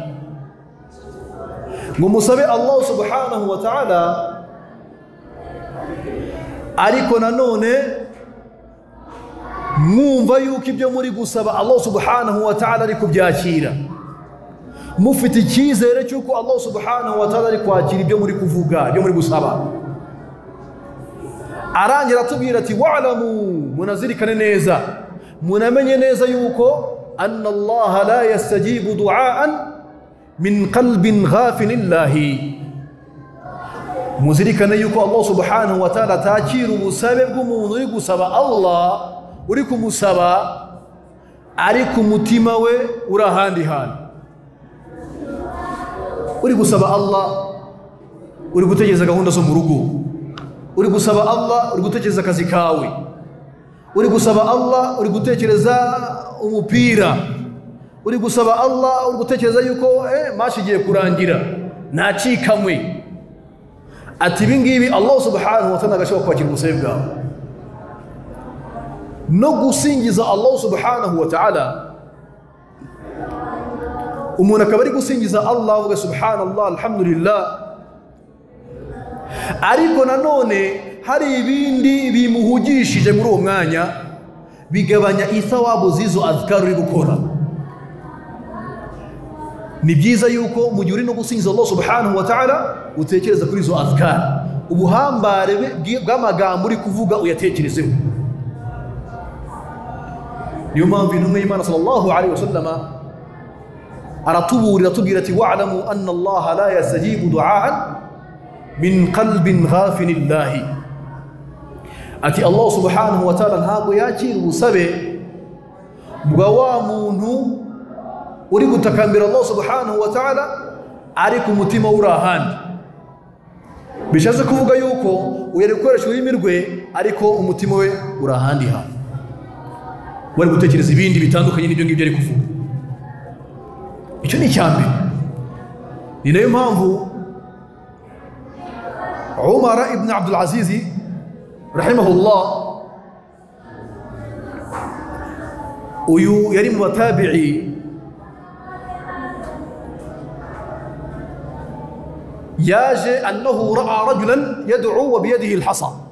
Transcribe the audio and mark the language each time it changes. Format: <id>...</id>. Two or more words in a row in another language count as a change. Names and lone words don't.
<ar>ومسبح الله سبحانه وتعالى</ar> <rw>ariko nanone mwumva yuko ibyo muri gusaba</rw> <ar>الله سبحانه وتعالى</ar> <rw>ari kubyakira, mufite icyizere cyuko</rw> <ar>الله سبحانه وتعالى</ar> <rw>ari kwakira ibyo muri kuvuga, ibyo muri gusaba. Arangira atubwira ati wa'lamu, munazirikane neza, munamenye neza yuko</rw> <ar>أن الله لا يستجيب دعاء من قلب غافل لاه.</ar> <rw>Muzirikane yuko</rw> <ar>الله سبحانه وتعالى</ar> <rw>takira ubusabe bw'umuntu uri gusaba Allah, uri kumusaba ariko umutima we uri ahandi hantu. Uri gusaba Allah uri gutegereza gahunda zo mu rugo, uri gusaba Allah uri gutekereza akazi kawe, uri gusaba Allah uri gutekereza umupira, uri gusaba Allah uri gutekereza yuko mashi igiye kurangira nacikamwe. Ati bingibi</rw> <ar>الله سبحانه وتعالى</ar> <rw>agashobora kwakira ubusabe bwawe. No gusingiza</rw> <ar>الله سبحانه وتعالى,</ar> <rw>umuntu akaba ari gusingiza Allah avuga</rw> <ar>سبحان الله الحمد لله,</ar> <rw>ariko nanone hari ibindi bimuhugishije muri uwo mwanya bigabanya ithawabu z'izo azkar uri gukora. Ni byiza yuko mu gihe uri no gusingiza</rw> <ar>الله سبحانه وتعالى</ar> <rw>utekereza kuri izo azkar, ubuhambare bw'amagambo uri kuvuga uyatekerezeho. Niyo mpamvu intumwa y'Imana</rw> <ar>صلى الله عليه وسلم</ar> <rw>aratuburira atubwira ati</rw> <ar>واعلموا أن الله لا يستجيب دعاء من قلب غافل لاه.</ar> <rw>Ati</rw> <ar>الله سبحانه وتعالى</ar> <rw>ntabwo yakira ubusabe bwa wa muntu uri gutakambira</rw> <ar>الله سبحانه وتعالى</ar> <rw>ariko umutima uri ahandi. Bishatse kuvuga yuko uyari gukoresha ururimi rwe ariko umutima we uri ahandi hantu, wari gutekereza ibindi bitandukanye n'ibyo ngibyo ari kuvuga. Icyo ni icyambere. Ni nayo mpamvu Umar ibn Abdul Aziz rahimahullah, uyu yari mu batabi'i, yaje</rw> <ar>أنه رأى رجلا يدعو وبيده الحصى.</ar>